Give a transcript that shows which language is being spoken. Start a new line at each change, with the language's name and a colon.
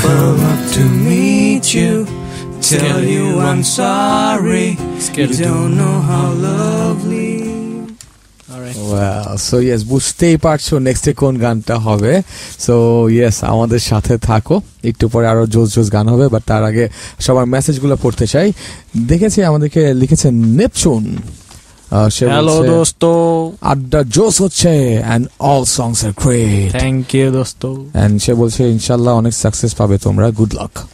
English: Come up to meet you, tell you I'm sorry. You don't know how lovely. Well, so yes,
Bangla: বুঝতেই পারছো নেক্সটে কোন গানটা হবে। সো ইয়েস, আমাদের সাথে থাকো, একটু পরে আরো জোস জোস গান হবে, বাট তার আগে সবার মেসেজগুলো পড়তে চাই। দেখেছি আমাদেরকে লিখেছেন নেপচুন, হ্যালো দোস্ত, আড্ডা জোস হচ্ছে
English: and all songs are great.
Bangla: Thank you দোস্ত, and সে বলছে ইনশাল্লাহ অনেক সাকসেস পাবে তোমরা, গুড লাক।